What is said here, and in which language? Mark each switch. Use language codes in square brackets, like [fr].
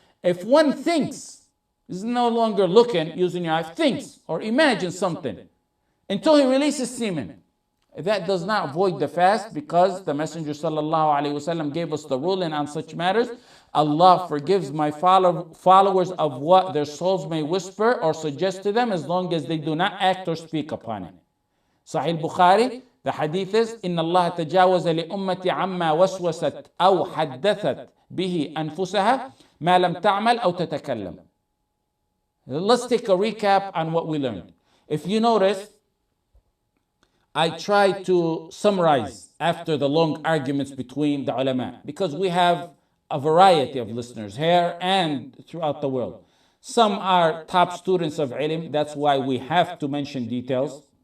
[en] If one thinks, is no longer looking using your eye, thinks or imagines something until he releases semen, that does not void the fast because the Messenger ﷺ gave us the ruling on such matters. Allah forgives my followers of what their souls may whisper or suggest to them as long as they do not act or speak upon it. Sahih Bukhari, the hadith is, [ar] إِنَّ اللَّهَ تَجَاوَزَ لِأُمَّتِ عَمَّا وَسْوَسَتْ أَوْ حَدَّثَتْ بِهِ أَنفُسَهَا مَا لَمْ تَعْمَلْ أَوْ تَتَكَلَّمْ. [en] Let's take a recap on what we learned. If you notice, I tried to summarize after the long arguments between the ulama because we have a variety of listeners here and throughout the world. Some are top students of ilm, that's why we have to mention details.